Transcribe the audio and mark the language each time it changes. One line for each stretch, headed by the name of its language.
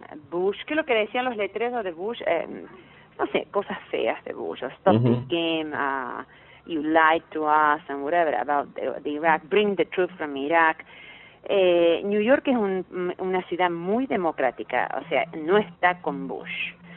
Spanish: Bush, ¿qué es lo que decían los letreros de Bush? No sé, cosas feas de Bush.
English: Stop this game, you lied to us, and whatever about the Iraq, bring the truth from Iraq.
Spanish: New York es una ciudad muy democrática, o sea, no está con Bush.